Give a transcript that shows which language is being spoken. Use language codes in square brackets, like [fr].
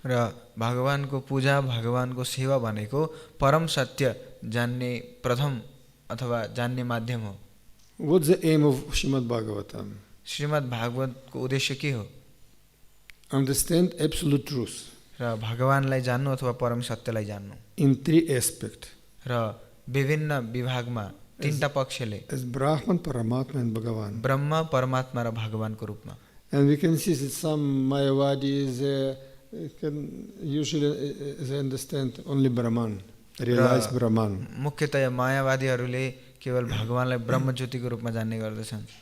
[ne] र भगवानको पूजा भगवानको सेवा भनेको परम सत्य जान्ने प्रथम अथवा जान्ने माध्यम हो। [en] What's the aim of Srimad Bhagavatam? [ne] Shrimad भागवतको उद्देश्य के हो? [en] Understand absolute truth. [ne] र भगवानलाई जान्नु अथवा परम सत्यलाई जान्नु। [en] In three aspects. [ne] र विभिन्न विभागमा तीनटा पक्षले [en] as Brahman, Paramatma and Bhagavan. [ne] ब्रह्म परमात्मा र भगवानको रूपमा। [en] And we can see that some Mayavadis can usually they understand only Brahman, realize Brahman. [ne] मुख्यतया मायावादीहरूले केवल भगवानलाई ब्रह्म ज्योतिको रूपमा जान्ने गर्दछन्।